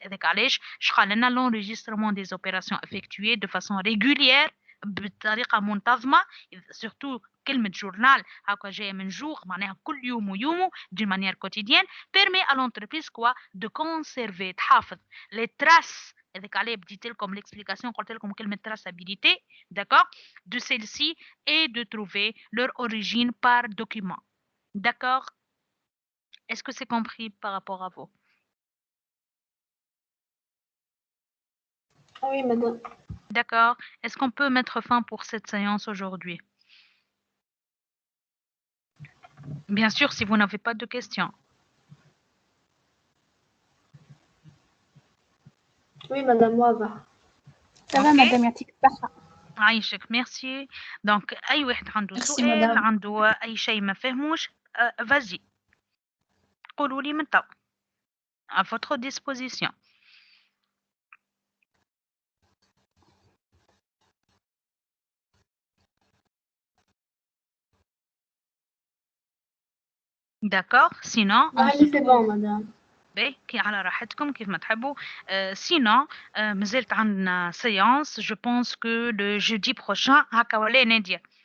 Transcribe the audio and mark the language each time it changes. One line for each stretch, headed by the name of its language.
Arabic: هذاك علاش شغل لنا
French: l'enregistrement des opérations effectuées de façon régulière
Arabic: بطريقه منتظمه.
French: surtout
Arabic: كلمة جورنال هكا جاية من جور، معناها كل يوم ويومه
French: d'une manière quotidienne، permet à l'entreprise quoi de conserver،
Arabic: تحافظ
French: les traces.
Arabic: هذاك عليه بديت لكم l'explication، قلت لكم كلمة traçabilité.
French: d'accord. de celle-ci et de trouver leur origine par document. d'accord. est-ce que c'est compris par rapport à vous? Oui, madame. d'accord. est-ce qu'on peut mettre fin pour cette séance aujourd'hui? Bien sûr, si vous n'avez pas de questions. Oui, madame,
Arabic: واضح. تمام مدام، يعطيك الصحة. عايشك. ميرسي. دونك أي واحد عنده
French: Merci,
Arabic: سؤال،
French: madame.
Arabic: عنده أي شيء ما فهموش،
French: vas-y.
Arabic: قولوا لي من تو.
French: À votre disposition. d'accord. sinon on se c'est bon, madame.
Arabic: كي على راحتكم كيف ما تحبوا. sinon مازالت عندنا séance.
French: je pense que le jeudi prochain
Arabic: هكا ولا
French: نادية؟